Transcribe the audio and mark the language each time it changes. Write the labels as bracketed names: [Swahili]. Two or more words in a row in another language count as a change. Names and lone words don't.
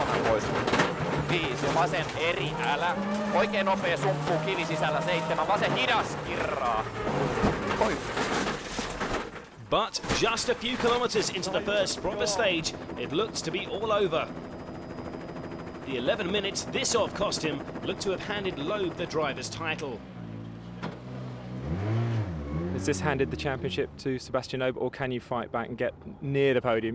[Finnish] pois. 5 ja vasen eri, älä. Oikein nopea sumppu, kivi sisällä 7, vasen hidas, kirraa. Oi. [English] But just a few kilometres into the first proper stage, it looked to be all over. The 11 minutes this off cost him looked to have handed Loeb the driver's title. Has this handed the championship to Sebastian Loeb, or can you fight back and get near the podium?